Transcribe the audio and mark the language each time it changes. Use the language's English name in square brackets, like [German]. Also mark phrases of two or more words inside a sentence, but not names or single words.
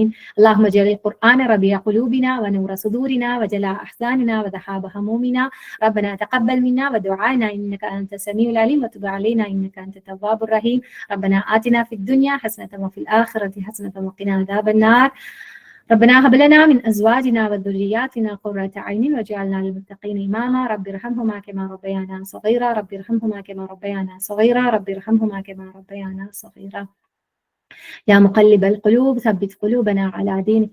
[Arabic] اللهم اجعل القرآن ربيع قلوبنا ونور صدورنا وجلاء أحزاننا وذهاب همومنا ربنا تقبل منا ودعاءنا إنك أنت السميع العليم وتب علينا إنك أنت التواب الرحيم. ربنا آتنا في الدنيا حسنة وفي الآخرة حسنة وقنا عذاب النار. ربنا هب لنا من ازواجنا وذرياتنا قرة اعين واجعلنا للمتقين اماما. رب ارحمهما كما ربيانا صغيرا. رب ارحمهما كما ربيانا صغيرا. رب ارحمهما كما ربيانا صغيرا. يا مقلب القلوب ثبت قلوبنا على دينك.